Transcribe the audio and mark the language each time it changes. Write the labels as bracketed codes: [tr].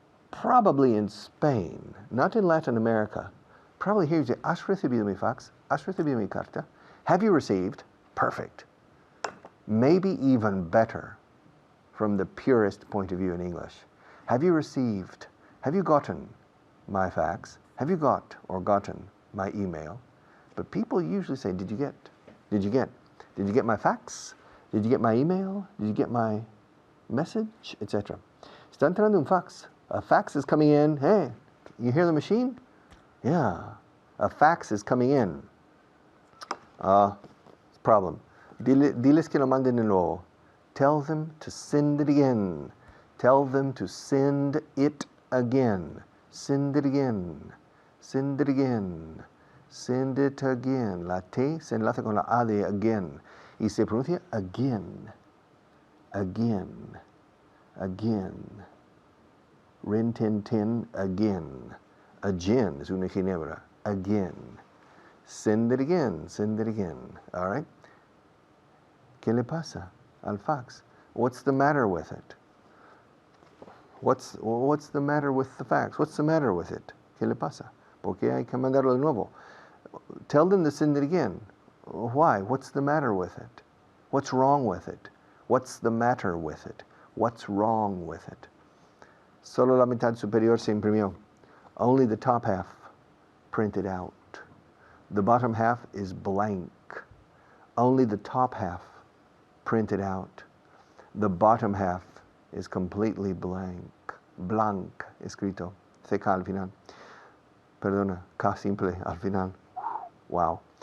[en] Probably in Spain, not in Latin America. Probably here you say, [es] ¿has recibido mi fax? ¿Has recibido mi carta? [en] Have you received? Perfect. Maybe even better from the purest point of view in English. Have you received? Have you gotten my fax? Have you got or gotten my email? But people usually say, did you get? Did you get? Did you get my fax? Did you get my email? Did you get my message? Etc. [es] Está entrando un fax. [en] A fax is coming in. Hey, you hear the machine? Yeah, a fax is coming in. Problem. [es] Diles que lo manden de nuevo. [en] Tell them to send it again. Tell them to send it again. Send it again. Send it again. Send it again. [es] La T se enlaza con la A de again. Y se pronuncia again. Again. Again. Rin tin tin again. Again es una ginebra. Again. [en] Send it again. Send it again. All right? [es] ¿Qué le pasa al fax? [en] What's the matter with it? What's the matter with the fax? What's the matter with it? [es] ¿Qué le pasa? ¿Por qué hay que mandarlo de nuevo? [en] Tell them to send it again. Why? What's the matter with it? What's wrong with it? What's the matter with it? What's wrong with it? [es] Solo la mitad superior se imprimió. [en] Only the top half printed out. The bottom half is blank. Only the top half printed out. The bottom half is completely blank. [es] Blanc, escrito. CK al final. Perdona, K simple al final. Wow.